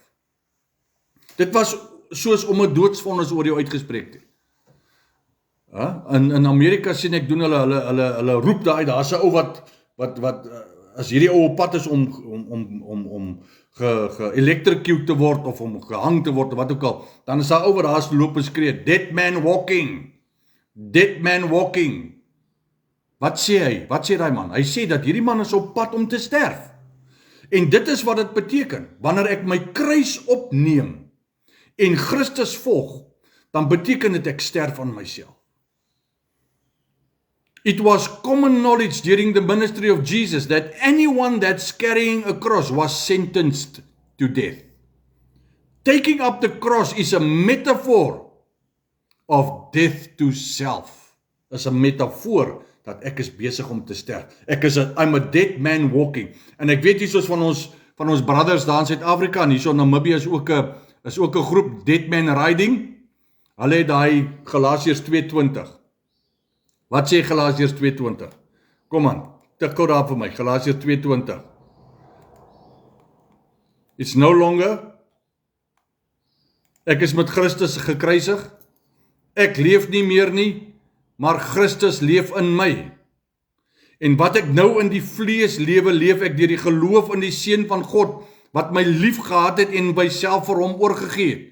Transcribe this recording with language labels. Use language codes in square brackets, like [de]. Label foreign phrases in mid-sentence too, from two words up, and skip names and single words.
[af] Dit was soos om 'n doodsvonnis oor jou uitgespreek te. In Amerika sien ek doen hulle roep daar uit, daar's 'n ou wat as hierdie ou op pad is om ge-electrocute te word of om gehang te word of wat ook al, dan is daar ou wat daar loop en skree, [en] dead man walking, dead man walking. [af] Wat sê hy? Wat sê daai man? Hy sê dat hierdie man is op pad om te sterf. En dit is wat dit beteken. Wanneer ek my kruis opneem en Christus volg, dan beteken dit ek sterf aan myself. [en] It was common knowledge during the ministry of Jesus that anyone that's carrying a cross was sentenced to death. Taking up the cross is a metaphor of death to self. [af] Is 'n metafoor dat ek is besig om te sterf. [en] I'm a dead man walking. [af] En ek weet hier soos van ons brothers daar in Suid-Afrika en hier so in Namibië is ook 'n groep [en] dead man riding. [af] Hulle het daai Galasiërs 2:20. Wat sê Galasiërs 2:20? Kom aan, tik gou daar vir my, Galasiërs 2:20. [en] It's no longer, [af] ek is met Christus gekruisig, ek leef nie meer nie, maar Christus leef in my. En wat ek nou in die vlees lewe, leef ek deur die geloof in die Seun van God, wat my lief gehad het en myself vir hom oorgegee het.